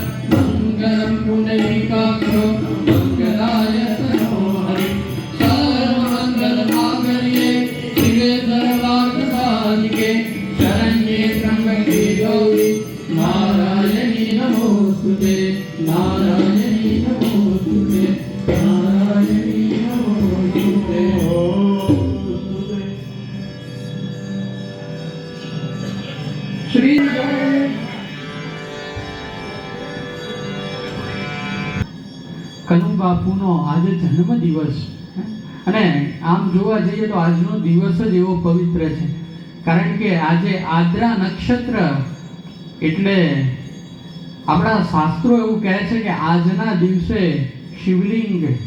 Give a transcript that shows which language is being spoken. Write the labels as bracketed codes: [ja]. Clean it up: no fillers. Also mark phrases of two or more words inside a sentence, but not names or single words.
[sa] मङ्गलं पुण्डरीकाक्षो मङ्गलाय तनो हरि सर्वमङ्गलमाङ्गल्ये शिवे सर्वार्थसाधिके शरण्ये त्र्यम्बके गौरी नारायणी नमोस्तुते नारायणी नमोस्तुते नारायणी नमोस्तुते [gu] श्री કનુ બાપુનો આજે જન્મદિવસ અને આમ જોવા જઈએ તો આજનો દિવસ જ એવો પવિત્ર છે કારણ કે આજે આદ્રા નક્ષત્ર એટલે આપણા શાસ્ત્રો એવું કહે છે કે આજના દિવસે શિવલિંગ